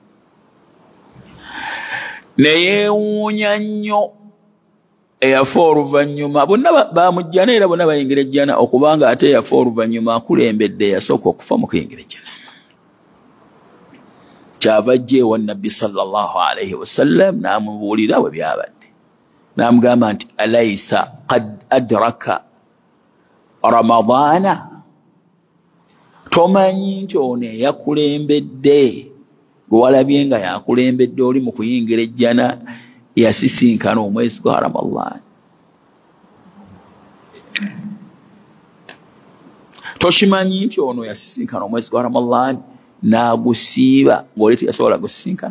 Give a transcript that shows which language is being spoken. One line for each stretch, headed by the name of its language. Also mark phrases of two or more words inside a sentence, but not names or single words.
Ganda: Neyeewuunya nnyo eyafa oluvannyuma, bonna bamujjana era bonna bayingira ejjana, okubanga ate eyafa oluvannyuma akulembedde eyasooka okufa mu kuyingira ejjana. Kyava ajja ewa Nabbi
Arabic: صلى الله عليه وسلم
Ganda: n'amubuulira bwe byabadde, n'amugamba nti
Arabic: أليس قد أدرك رمضان,
Ganda: tomanyi nti ono eyakulembedde gwe walabye nga yakulembedde oli mu kuyingira ejjana yasisinkana omwezi gwa Ramadhan. Toshimanyi nti ono yasisinkana omwezi gwa Ramadhan n'agusiiba ng'oli teyasobola gusisinkana.